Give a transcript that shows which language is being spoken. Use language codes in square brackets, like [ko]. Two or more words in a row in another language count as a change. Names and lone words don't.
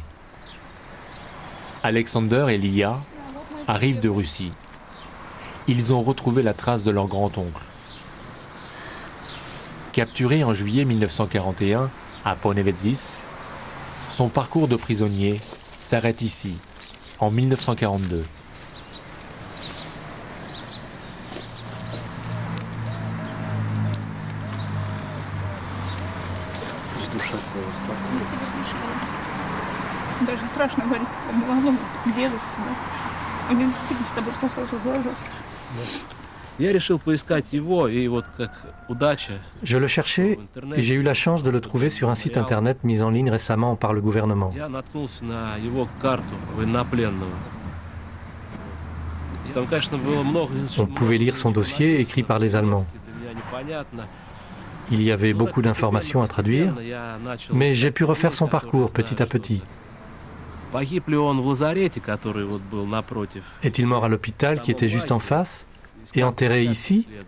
[fr] Alexander et Lia arrivent de Russie. Ils ont retrouvé la trace de leur grand-oncle. Capturé en juillet 1941 à Ponevezis, son parcours de prisonnier s'arrête ici, en 1942. [ru] Даже страшно говорить такому малому дедушке, да? У него действительно с тобой похожи глаза. Я решил поискать его, и вот как удача. [fr] Je le cherchais et j'ai eu la chance de le trouver sur un site internet mis en ligne récemment par le gouvernement. [ru] Я наткнулся на его карту военнопленного. Там, конечно, было много. [fr] On pouvait lire son dossier écrit par les Allemands. Il y avait beaucoup d'informations à traduire, mais j'ai pu refaire son parcours petit à petit. Est-il mort à l'hôpital qui était juste en face et enterré ici?